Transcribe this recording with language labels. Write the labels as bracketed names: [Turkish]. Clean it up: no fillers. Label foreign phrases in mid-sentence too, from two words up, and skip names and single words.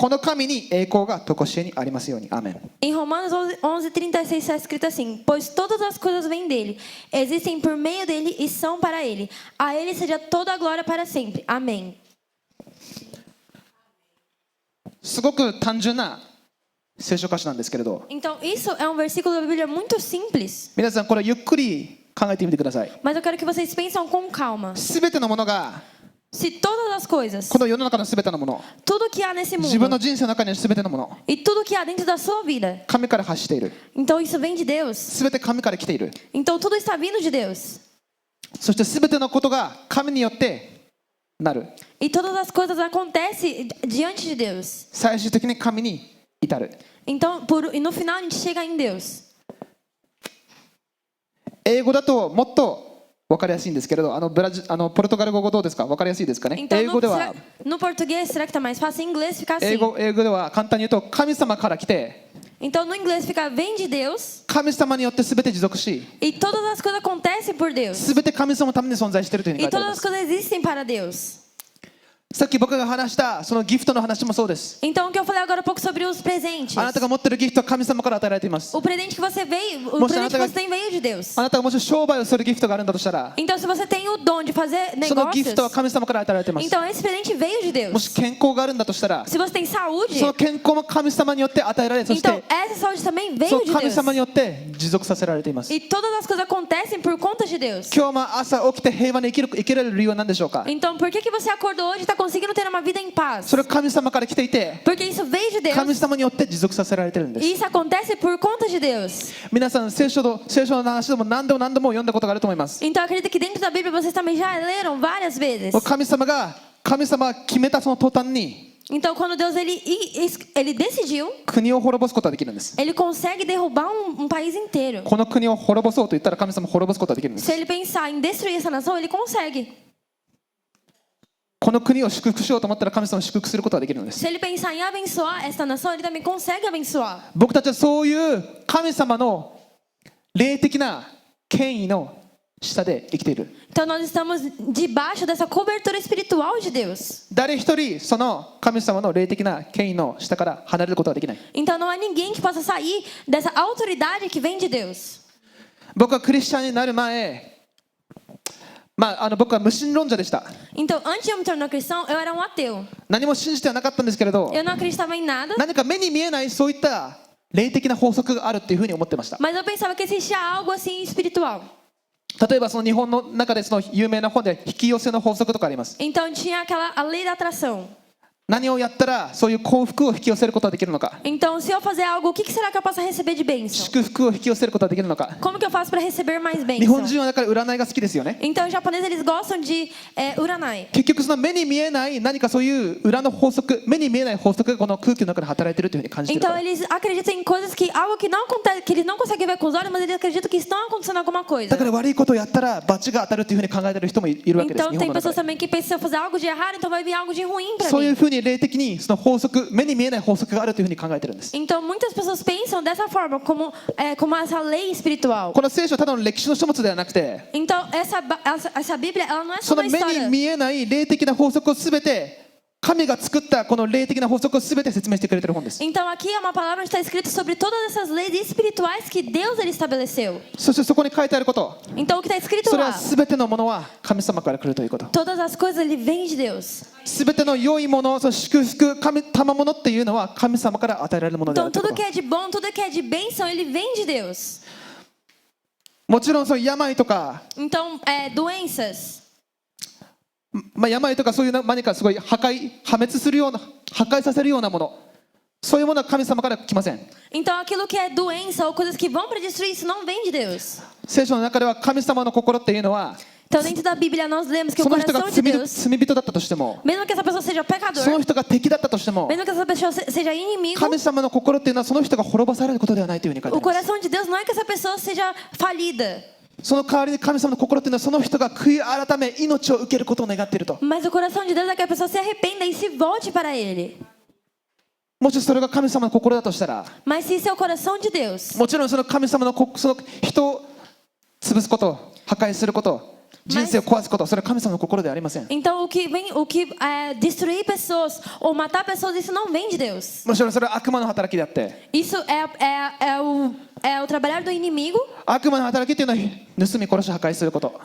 [Japanese] この神に栄光が常しえにありますように。アーメン。 [Portuguese] Em Romanos 11:36 está escrito assim: Pois todas as coisas vêm dele, existem por meio dele e são para ele. A ele seja toda a glória para sempre. Amém. [Japanese] すごく単純な聖書箇所なんですけれど、 [Portuguese] Então, isso é um versículo da Bíblia muito simples. [Japanese] 皆さんこれゆっくり考えてみてください。 [Portuguese] Mas eu quero que vocês pensem com calma. [Japanese] すべてのものが、 [Portuguese] Se todas as coisas, [Japanese] この世の中のすべてのもの、 [Portuguese] tudo que há nesse [Japanese] 自分 [Portuguese] mundo [Japanese] の人生の中にあるすべてのもの、 [Portuguese] e tudo que há dentro da sua vida, [Japanese] 神から発している。 [Portuguese] então isso vem de Deus. [Japanese] すべて神から来ている。 [Portuguese] Então tudo está vindo de Deus. [Japanese] そしてすべてのことが神によってなる。 [Portuguese] E todas as coisas acontecem diante de Deus. [Japanese] 最終的に神に至る。 [Portuguese] Então, e no final a gente chega em Deus. [Japanese] 英語だともっと分かりやすいんですけれど、ポルトガル語どうですか？分かりやすいですかね？ [Portuguese] Então, [Japanese] 英語では [Portuguese] no português, será que está mais fácil? Em inglês fica [Japanese] 英 [Portuguese] assim. [Japanese] 語では簡単に言うと神様から来て、 [Portuguese] Então, no inglês fica vem de Deus [Japanese] 神様によってすべて持続し、 [Portuguese] e todas as coisas acontecem por Deus. [Japanese] すべて神様のために存在しているというふうに書 [Portuguese] E [Japanese] いてありま [Portuguese] todas as [Japanese] す。 [Portuguese] coisas existem para Deus. [Japanese] さっき僕が話したそのギフトの話もそうです。 [Portuguese] Então, o que eu falei agora há pouco sobre os presentes. [Japanese] あなたが持っているギフトは神様から与えられています。 [Portuguese] O presente que você veio, o Moça, presente que ela você tem veio de Deus. [Japanese] あなたがもし商売をするギフトがあるんだとしたら、 [Portuguese] Então, se você tem o dom de fazer [Japanese] そのギ [Portuguese] negócios, [Japanese] フトは神様から与えられています。 [Portuguese] então esse presente veio de [Japanese] もし [Portuguese] Deus. [Japanese] 健康があるんだとしたら、 [Portuguese] Se você tem saúde, [Japanese] その健康も神様によって与えられ、そし [Portuguese] então [Japanese] て [Portuguese] essa saúde também [Japanese] そ [Portuguese] veio [Japanese] の [Portuguese] de [Japanese] 神 [Portuguese] Deus. [Japanese] 様によって持続させられています。 [Portuguese] E todas as coisas acontecem por conta de Deus. [Japanese] 今日も朝起きて平和に生きられる理由は何でしょうか？ [Portuguese] Então, por que você acordou hoje e está conseguindo ter uma vida em paz? [Japanese] それは神様から来ていて、 [Portuguese] Porque isso veio de Deus. [Japanese] 神様によって持続させられているんで [Portuguese] E [Japanese] す。 [Portuguese] isso acontece por conta de Deus. [Japanese] 皆さん聖書の話でも何度も読んだことがあると思います。 [Portuguese] Então, acredito que dentro da Bíblia vocês também já leram várias vezes. [Japanese] 神様が決めたその途端に [Portuguese] Então, quando Deus ele decidiu, [Japanese] 国を滅ぼすことができるんです。 [Portuguese] ele consegue derrubar um país inteiro. [Japanese] この国を滅ぼそうと言ったら神様滅ぼすことができるんです。 [Portuguese] Se ele pensar em destruir essa nação, ele consegue. [Japanese] この国を祝福しようと思ったら神様を祝福することができるんです。 [Portuguese] Se ele pensar em abençoar essa nação, ele também consegue abençoar. [Japanese] 僕たちはそういう神様の霊的な権威の下で生きている。 [Portuguese] Então, nós estamos debaixo dessa cobertura espiritual de Deus. [Japanese] 誰一人その神様の霊的な権威の下から離れることはできない。 [Portuguese] Então, não há ninguém que possa sair dessa autoridade que vem de Deus. [Japanese] 僕はクリスチャンになる前、僕は無神論者でした。 [Portuguese] Então, antes de eu me tornar cristão, eu era um ateu. [Japanese] 何も信じてはなかったんですけれど、 [Portuguese] Eu não acreditava em nada, [Japanese] 何か目に見えないそういった霊的な法則があるっていうふうに思ってました。 [Portuguese] mas eu pensava que existia algo assim espiritual. [Japanese] 例えばその日本の中でその有名な本で引き寄せの法則とかあります。 [Portuguese] Então, tinha a lei da atração. [Japanese] 何をやったらそういう幸福を引き寄せることができるのか、 [Portuguese] Então, se eu fazer algo, o que será que eu posso receber de bênção? [Japanese] 祝福を引き寄せることができるのか。 [Portuguese] Como que eu faço para receber mais [Japanese] 日本 [Portuguese] bênção? [Japanese] 人はだから占いが好きですよね。 [Portuguese] Então, os japoneses, eles gostam de uranai. [Japanese] 結局その目に見えない何かそういう裏の法則、目に見えない法則がこの空気の中で働いているというふうに感じているか [Portuguese] Então, [Japanese] ら。 [Portuguese] eles acreditam em coisas que algo que não acontece, que eles não conseguem ver com os olhos, mas eles acreditam que estão acontecendo alguma coisa. [Japanese] だから悪いことをやったら罰が当たるというふうに考えている人もいるわけです。 [Portuguese] Então, [Japanese] 日 [Portuguese] tem [Japanese] 本の [Portuguese] pessoas [Japanese] 中で。 [Portuguese] também que pensam, se eu fazer algo de errado, então vai vir algo de ruim para [Japanese] そういう [Portuguese] mim. [Japanese] ふうに霊的にその法則、目に見えない法則があるというふうに考えているんです。 [Portuguese] Então, muitas pessoas pensam dessa forma, como essa lei espiritual. [Japanese] この聖書はただの歴史の書物ではなくて、 [Portuguese] Então, essa Bíblia, ela não é [Japanese] そ [Portuguese] só [Japanese] の [Portuguese] uma [Japanese] 目に [Portuguese] história. [Japanese] 見えない霊的な法則をすべて神が作ったこの霊的な法則をすべて説明してくれている本です。 [Portuguese] Então, aqui é uma palavra onde está escrito sobre todas essas leis espirituais que Deus ele estabeleceu. [Japanese] そしてそこに書いてあること、 [Portuguese] Então, o que está escrito [Japanese] それは [Portuguese] lá? [Japanese] すべてのものは神様から来るということ。 [Portuguese] Todas as coisas, ele vem de Deus. [Japanese] すべての良いもの、その祝福、賜物っていうのは神様から与えられるものであ [Portuguese] Então, [Japanese] るというこ [Portuguese] tudo [Japanese] と [Portuguese] que é de bom, tudo que é de bênção, ele vem de Deus. [Japanese] もちろんそういう病とか、 [Portuguese] Então, doenças. [Japanese] 病とかそういう何かすごい破滅するような、破壊させるようなもの、そういうものは神様から来ません。 [Portuguese] Então, aquilo que é doença ou coisas que vão para destruir, isso não vem de Deus. [Japanese] 聖書の中では神様の心っていうのは、 [Portuguese] Então, dentro da Bíblia, nós lemos que o [Japanese] その人が [Portuguese] coração de Deus, [Japanese] 罪人だったとしても、 [Portuguese] mesmo que essa pessoa seja [Japanese] その [Portuguese] pecador, [Japanese] 人が敵だったとしても、 [Portuguese] mesmo que essa pessoa seja inimigo, [Japanese] 神様の心っていうのはその人が滅ぼされることではないというふうに書いてあ [Portuguese] o [Japanese] ります。 [Portuguese] coração de Deus não é que essa pessoa seja falida, [Japanese] その代わりに神様の心っていうのはその人が悔い改め命を受けることを願っていると。 [Portuguese] mas o coração de Deus é que a pessoa se arrependa e se volte para Ele. [Japanese] もしそれが神様の心だとしたら、 [Portuguese] Mas se isso é o coração de Deus, [Japanese] もちろんその神様のその人を潰すこと、破壊すること、 人生を壊すこと、それは神様の心ではありません。 [Portuguese] Então, destruir pessoas ou matar pessoas, isso não vem de Deus. [Japanese] むしろそれは悪魔の働きであって、 [Portuguese] Isso é o trabalhar do inimigo. [Japanese] 悪魔の働きっていうのは盗み殺し破壊すること。